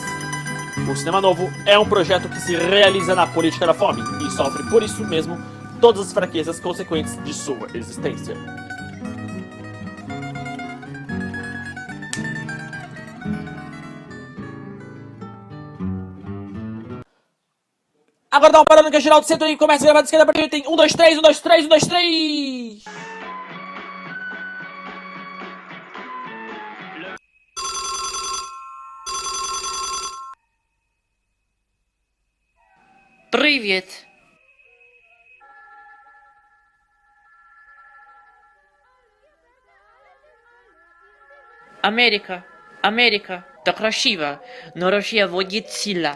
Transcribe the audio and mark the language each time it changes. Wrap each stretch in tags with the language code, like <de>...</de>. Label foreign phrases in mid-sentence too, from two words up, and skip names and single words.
<pt>O cinema novo é um projeto que se realiza na política da fome e sofre, por isso mesmo, todas as fraquezas consequentes de sua existência. Agora dá uma parada no que é geral do centro e começa a gravar de esquerda para direita em 1, 2, 3, 1, 2, 3, 1, 2, 3!</pt> <ru>Привет. Америка, так красиво, но Россия вводит сила.</ru>